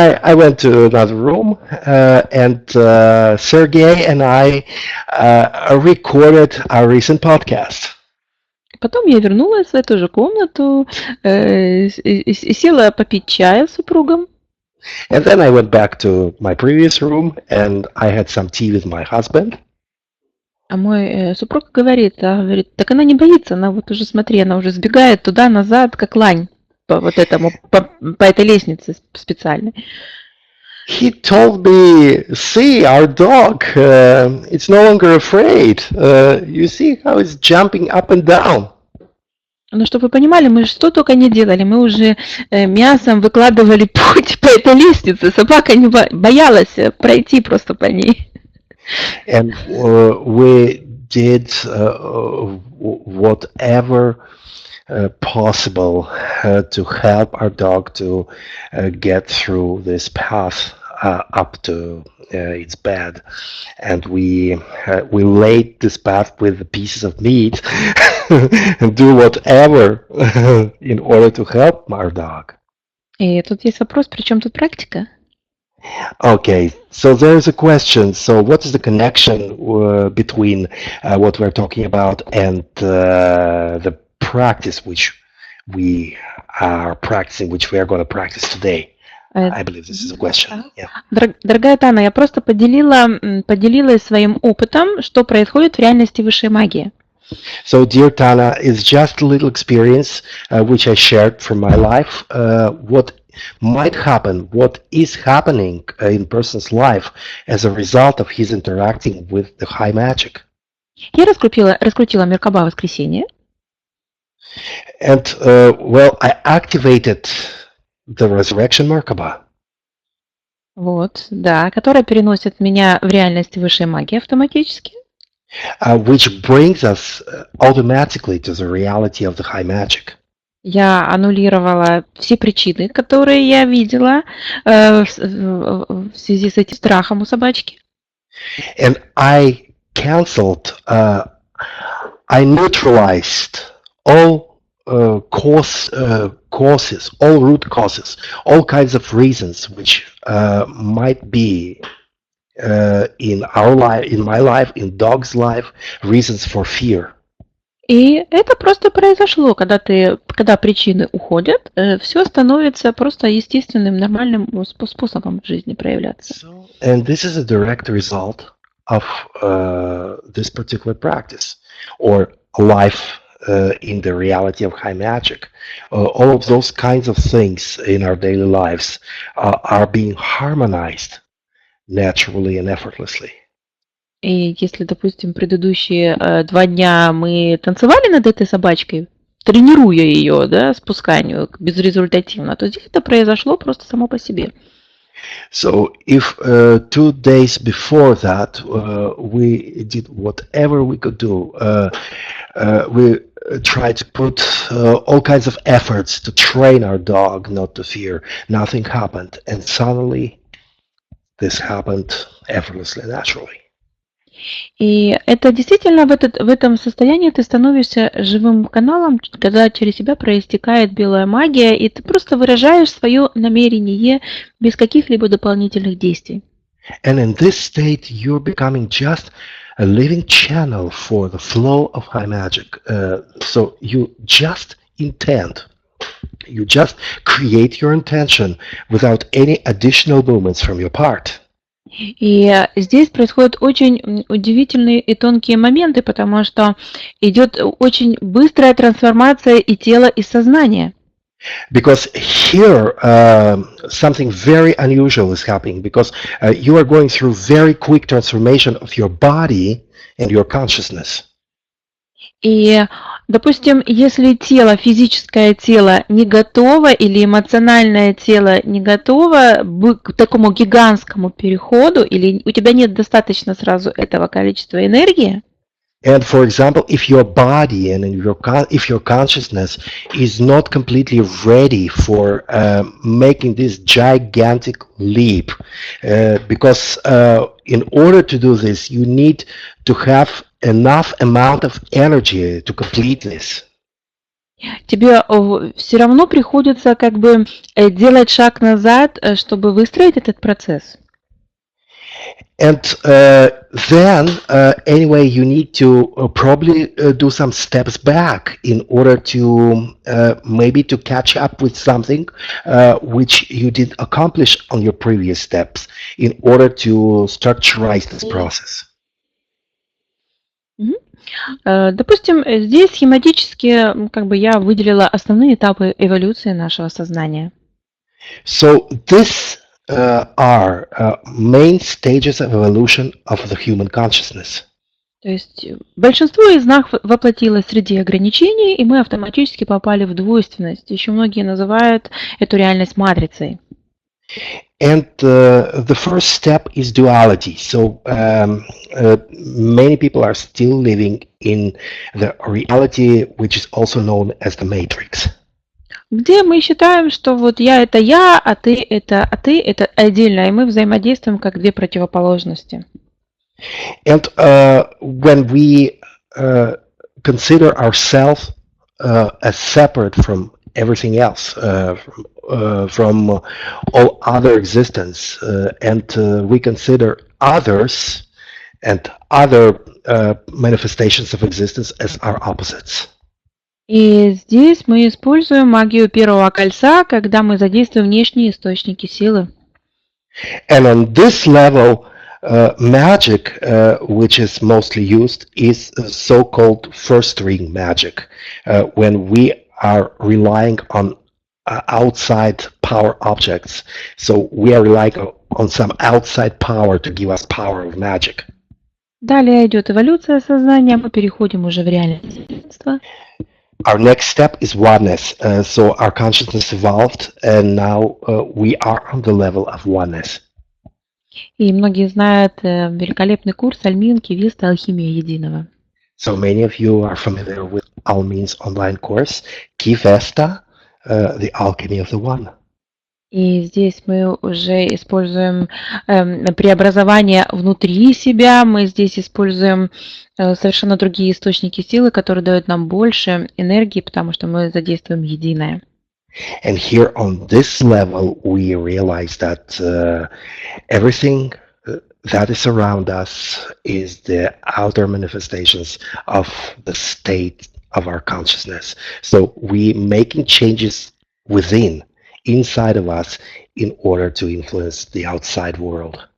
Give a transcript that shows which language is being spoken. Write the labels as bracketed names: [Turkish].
[English] I went to another room and Sergey and I recorded our recent podcast. [Russian] Потом я вернулась в эту же комнату и села попить чая с супругом. [English] And then I went back to my previous room and I had some tea with my husband. [Russian] А мой супруг говорит, так она не боится, она вот уже, смотри, она уже сбегает туда-назад, как лань, по этой лестнице специальной. [English] He told me, see, our dog, it's no longer afraid. You see how it's jumping up and down. [Russian] Ну, чтобы вы понимали, мы что только не делали. Мы уже мясом выкладывали путь по этой лестнице. Собака не боялась пройти просто по ней. [English] And we did whatever possible to help our dog to get through this path up to its bed, and we laid this path with pieces of meat and do whatever in order to help our dog. [Russian] И тут есть вопрос, при чем тут практика? [English] Okay, so there's a question. So what is the connection between what we're talking about and the practice which we are practicing, which we are going to practice today? I believe this is a question. Yeah. [Russian] Дорогая Тана, я просто поделилась своим опытом, что происходит в реальности высшей магии. [English] So, dear Tana, it's just a little experience which I shared from my life. What might happen, what is happening in person's life as a result of his interacting with the high magic. [Russian] Я раскрутила Меркаба воскресенье. [English] And, well, I activated the resurrection Merkaba. [Russian] Вот, да, которая переносит меня в реальность высшей магии автоматически. [English] Which brings us automatically to the reality of the high magic. [Russian] Я аннулировала все причины, которые я видела в связи с этим страхом у собачки. [English] And I canceled, I neutralized all causes, all root causes, all kinds of reasons which might be in our life, in my life, in dog's life, reasons for fear. [Russian] И это просто произошло, когда причины уходят, все становится просто естественным, нормальным способом в жизни проявляться. [English] And this is a direct result of this particular practice, or life in the reality of high magic. All of those kinds of things in our daily lives are being harmonized naturally and effortlessly. [Russian] И если, допустим, предыдущие 2 дня мы танцевали над этой собачкой, тренируя ее, да, спусканию безрезультативно, то здесь это произошло просто само по себе. [English] So if 2 days before that we did whatever we could do, we tried to put all kinds of efforts to train our dog not to fear. Nothing happened, and suddenly this happened effortlessly, naturally. [Russian] И это действительно в этом состоянии ты становишься живым каналом, когда через тебя проистекает белая магия, и ты просто выражаешь свое намерение без каких-либо дополнительных действий. [English] And in this state, you're becoming just a living channel for the flow of high magic. So you just intend, you just create your intention without any additional movements from your part. [Russian] И здесь происходят очень удивительные и тонкие моменты, потому что идет очень быстрая трансформация и тела, и сознания. [English] Because here something very unusual is happening, because you are going through very quick transformation of your body and your consciousness. [Russian] И, допустим, если тело, физическое тело не готово или эмоциональное тело не готово к такому гигантскому переходу, или у тебя нет достаточно сразу этого количества энергии, [English] And for example, if your body and if your consciousness is not completely ready for making this gigantic leap, because in order to do this, you need to have enough amount of energy to complete this. [Russian] тебе все равно приходится как бы делать шаг назад, чтобы выстроить этот процесс. [English] And then, anyway, you need to probably do some steps back in order to maybe to catch up with something which you did accomplish on your previous steps in order to structureize this process. [Russian] Допустим, здесь схематически как бы я выделила основные этапы эволюции нашего сознания. [English] So this are main stages of evolution of the human consciousness. [Russian] То есть большинство из нас воплотилось среди ограничений, и мы автоматически попали в двойственность. Еще многие называют эту реальность матрицей. [English] And the first step is duality. So many people are still living in the reality, which is also known as the matrix. [Russian] Где мы считаем, что вот я это я, а ты это отдельно, и мы взаимодействуем как две противоположности. [English] And when we consider ourselves as separate from everything else, from all other existence, and we consider others and other manifestations of existence as our opposites. [Russian] И здесь мы используем магию первого кольца, когда мы задействуем внешние источники силы. [English] And on this level, magic, which is mostly used, is so-called first-ring magic, when we are relying on outside power objects. So we are relying on some outside power to give us power of magic. [Russian] Далее идет эволюция сознания, мы переходим уже в реальность. [English] Our next step is oneness. So our consciousness evolved, and now we are on the level of oneness. [Russian] И многие знают великолепный курс Альмин, Кивиста, Алхимия Единого. [English] So many of you are familiar with Almin's online course, Kivesta, the Alchemy of the One. [Russian] И здесь мы уже используем преобразование внутри себя, мы здесь используем совершенно другие источники силы, которые дают нам больше энергии, потому что мы задействуем единое. [English] And here on this level, we realize that everything that is around us is the outer manifestations of the state of our consciousness. So we making changes within, inside of us, in order to influence the outside world.